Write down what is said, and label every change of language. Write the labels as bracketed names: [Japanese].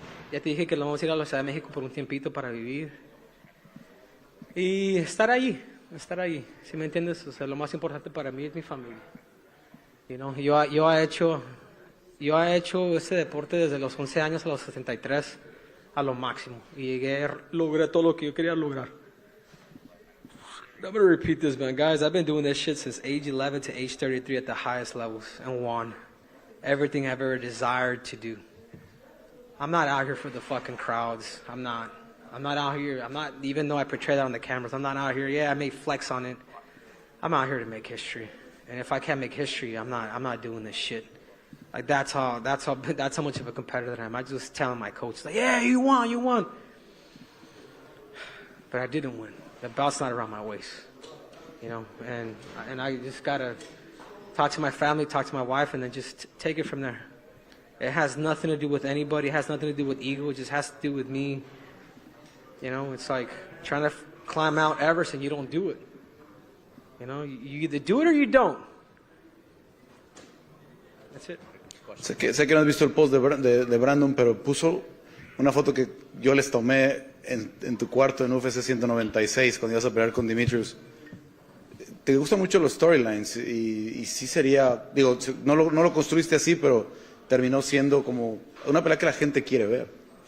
[Spanish] Ya te dije que la vamos a ir a la Ciudad de México por un tiempito para vivir. Y estar ahí, ¿sí me entiendes? O sea, lo más importante para mí es mi familia. [English] You know, [Spanish] yo he hecho ese deporte desde los 11 años a los 73 a lo máximo. Y logré todo lo que yo quería lograr. [English] I'm going to repeat this, man. Guys, I've been doing this shit since age 11 to age 33 at the highest levels and won everything I've ever desired to do. I'm not out here for the fucking crowds. I'm not out here. Even though I portray that on the cameras, I'm not out here. Yeah, I may flex on it. I'm out here to make history. And if I can't make history, I'm not doing this shit. Like that's how much of a competitor I am. I just telling my coach, like, yeah, you won. But I didn't win. The belt's not around my waist, you know. And I just gotta talk to my family, talk to my wife, and then just take it from there. It has nothing to do with anybody. It has nothing to do with ego. It just has to do with me. You know, it's like trying to climb Mount Everest and you don't do it. You know, you either do it or you don't. That's it. [Spanish] Sé que no has visto el post de Brandon, pero puso una foto que yo les tomé en tu cuarto en UFC 196 cuando ibas a pelear con Demetrius. Te gustan mucho los storylines y sí sería, digo, no lo construiste así, pero terminó siendo como una pelea que la gente quiere ver.